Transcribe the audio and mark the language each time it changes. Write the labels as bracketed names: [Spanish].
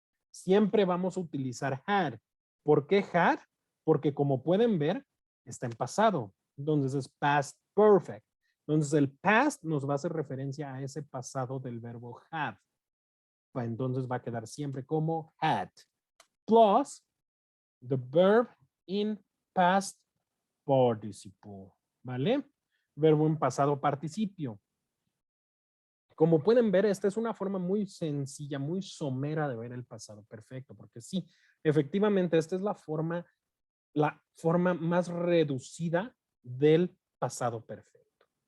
[Spanish] Siempre vamos a utilizar had. ¿Por qué had? Porque como pueden ver, está en pasado. Entonces es past perfect. Entonces el past nos va a hacer referencia a ese pasado del verbo have. Entonces va a quedar siempre como had. [English] Plus the verb in past participle. [Spanish] ¿Vale? Verbo en pasado participio. Como pueden ver, esta es una forma muy sencilla, muy somera de ver el pasado perfecto, porque sí, efectivamente, esta es la forma más reducida del pasado perfecto.